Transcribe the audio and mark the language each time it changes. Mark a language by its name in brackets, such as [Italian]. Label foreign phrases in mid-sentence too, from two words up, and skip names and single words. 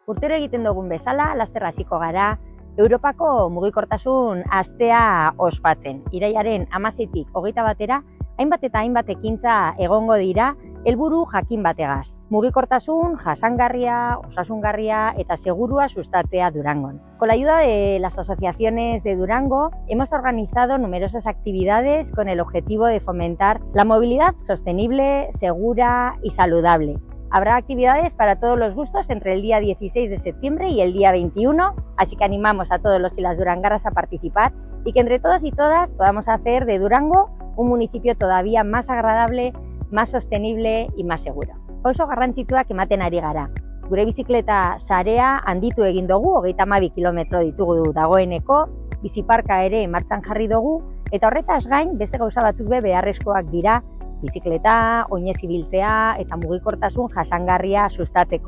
[Basque] Urtero egiten dugun bezala, laster hasiko gara, Europako mugikortasun astea ospatzen. Irailaren 16tik 21 hainbat eta hainbat ekintza egongo dira, helburu jakin bategaz. Mugikortasun, jasangarria, osasungarria eta segurua sustatzea Durangon. [Spanish] Con la ayuda de las asociaciones de Durango, hemos organizado numerosas actividades con el objetivo de fomentar la movilidad sostenible, segura y saludable. Habrá actividades para todos los gustos entre el día 16 de septiembre y el día 21, así que animamos a todos los y las durangarras a participar y que entre todos y todas podamos hacer de Durango un municipio todavía más agradable, más sostenible y más seguro. [Basque] Oso garrantzitsuak ematen ari gara. Gure bizikleta sarea handitu egin dugu, 32 kilometro ditugu dagoeneko, biziparka ere martxan jarri dugu, eta horretaz gain beste gauza batzuk beharrezkoak dira, bizikleta, oinez ibiltzea eta mugikortasun jasangarria sustatzeko.